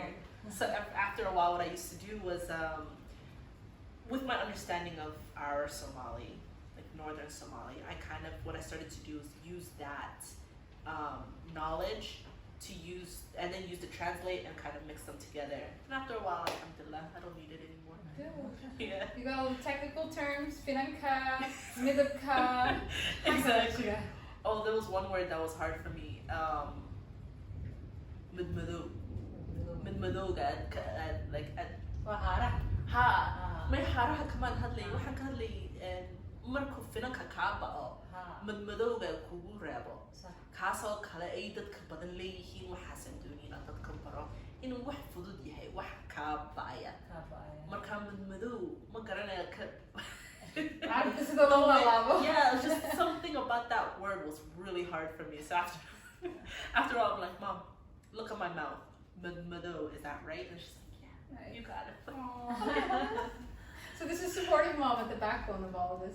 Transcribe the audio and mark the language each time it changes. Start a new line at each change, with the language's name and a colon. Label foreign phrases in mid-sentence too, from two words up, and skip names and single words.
English: So after a while, what I used to do was, with my understanding of our Somali, like Northern Somali, what I started to do is use that knowledge to use the translate and kind of mix them together. And after a while, alhamdulillah, I don't need it anymore. Yeah. You got all the technical terms,
Somali: finanka, midabka.
English: Exactly. Yeah. Oh, there was one word that was hard for me.
Somali: Midmado, like may haraha kamaan hadlay, waxaan ka hadlay markuu finanka kaa bao, midmadowga kugu reebo, kaasoo kale ay dadka badan leeyihiin, waxaasan doonin inaan dadka baro. inuu wax fudud yahay wax kaa ba'aya markaa madmadow ma garanaya ka
English: yeah, just something about that word was really hard for me. So after all, I'm like, Mom, look at my mouth. Madmadow, is that right? And she's like, yeah, you got it. So this is supportive mom at the backbone of all of this.